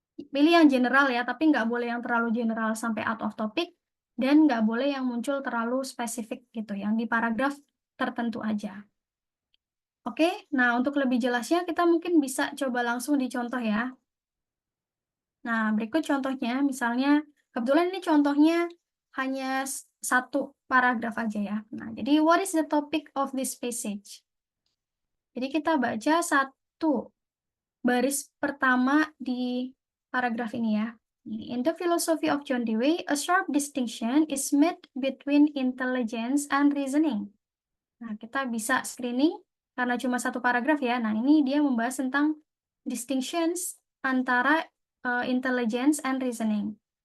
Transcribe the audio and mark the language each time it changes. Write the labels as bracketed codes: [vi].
[id] Pilih yang general ya, tapi nggak boleh yang terlalu general sampai out of topic, dan nggak boleh yang muncul terlalu spesifik gitu, yang di paragraf tertentu aja. Oke, nah untuk lebih jelasnya kita mungkin bisa coba langsung dicontoh ya. Nah, berikut contohnya, misalnya kebetulan ini contohnya hanya satu paragraf aja ya. Nah, jadi [en] what is the topic of this passage? [id] Jadi kita baca satu baris pertama di paragraf ini ya. [en] In the philosophy of John Dewey, a sharp distinction is made between intelligence and reasoning. [id] Nah, kita bisa screening karena cuma satu paragraf ya. Nah, ini dia membahas tentang distinctions antara intelligence and reasoning.